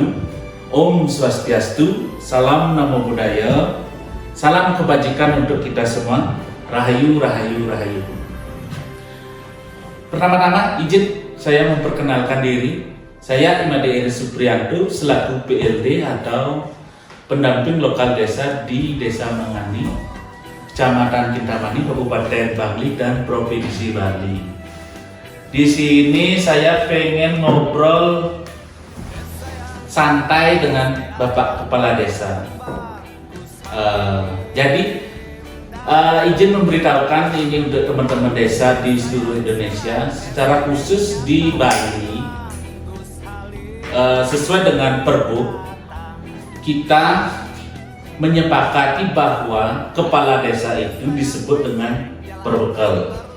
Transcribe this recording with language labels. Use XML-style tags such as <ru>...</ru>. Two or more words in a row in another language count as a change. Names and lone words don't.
<sa>Om Swastiastu.</sa> <id>Salam</id> <pi>Namo Buddhaya.</pi> <id>Salam kebajikan untuk kita semua. Rahayu. Pertama-tama izin saya memperkenalkan diri. Saya Imade Eri Supriyanto selaku PLD atau pendamping lokal desa di Desa Mangani, Kecamatan Kintamani, Kabupaten Bangli dan Provinsi Bali. Di sini saya pengen ngobrol santai dengan Bapak Kepala Desa. Jadi izin memberitahukan ini untuk teman-teman desa di seluruh Indonesia, secara khusus di Bali, sesuai dengan Perbu, kita menyepakati bahwa kepala desa itu disebut dengan perbekal.</id>